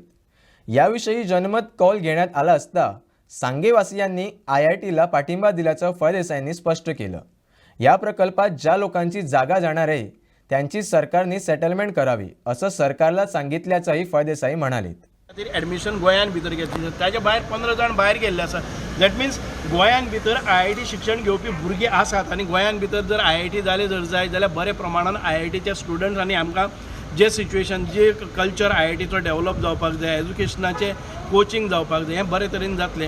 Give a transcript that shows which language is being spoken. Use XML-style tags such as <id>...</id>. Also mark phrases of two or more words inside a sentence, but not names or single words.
<mr>याविषयी जनमत कौल घेण्यात आला असता सांगेवासियांनी IITला पाठिंबा दिल्याचं फळदेसाईंनी स्पष्ट केलं. या प्रकल्पात ज्या लोकांची जागा जाणार आहे त्यांची सरकारने सेटलमेंट करावी असं सरकारला सांगितल्याचंही फळदेसाई म्हणाले.</mr> <kok>ॲडमिशन गोंयान भितर घेतली, ताच्या भायर 15 जाण भायर गेल्ले आसा.</kok> <en>that means</en> <kok>गोंयान भितर IIT शिक्षण घेवपी भुरगे आसात आनी गोंयान भितर जर IIT जाले जर जाय जाल्यार बरे प्रमाणान IITचे स्टुडंट्स आनी आमकां जे सिच्युएशन जे कल्चर IITचो डेवलप जावपाक जाय, एज्युकेशनाचें कोचिंग जावपाक जाय, हें बरे तरेन जातलें.</kok>